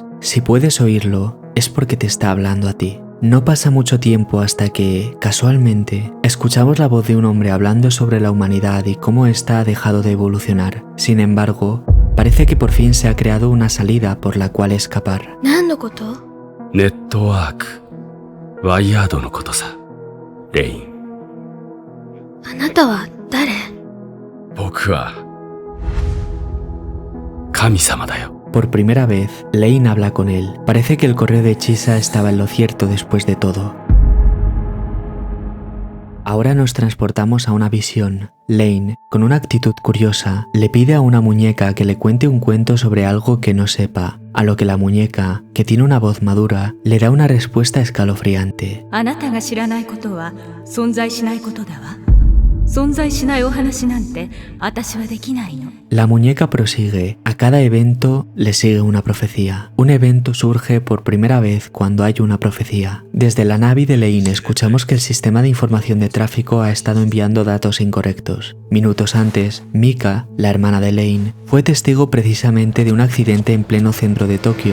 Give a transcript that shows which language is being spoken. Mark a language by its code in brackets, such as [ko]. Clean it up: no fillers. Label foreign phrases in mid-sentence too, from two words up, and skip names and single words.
[es] Si puedes oírlo, es porque te está hablando a ti. No pasa mucho tiempo hasta que, casualmente, escuchamos la voz de un hombre hablando sobre la humanidad y cómo ésta ha dejado de evolucionar. Sin embargo, parece que por fin se ha creado una salida por la cual escapar. [ja] 何のこと？ネットワーク、ワイヤードのことさ。レイン、あなたは誰？僕は神様だよ。 [es] Por primera vez, Lane habla con él. Parece que el correo de Chisa estaba en lo cierto después de todo. Ahora nos transportamos a una visión. Lane, con una actitud curiosa, le pide a una muñeca que le cuente un cuento sobre algo que no sepa, a lo que la muñeca, que tiene una voz madura, le da una respuesta escalofriante. [ja] あなたが知らないことは存在しないことだわ。存在しないお話なんて私はできないの。 [es] La muñeca prosigue. A cada evento le sigue una profecía. Un evento surge por primera vez cuando hay una profecía. Desde la Navi de Lane escuchamos que el sistema de información de tráfico ha estado enviando datos incorrectos. Minutos antes, Mika, la hermana de Lane, fue testigo precisamente de un accidente en pleno centro de Tokio.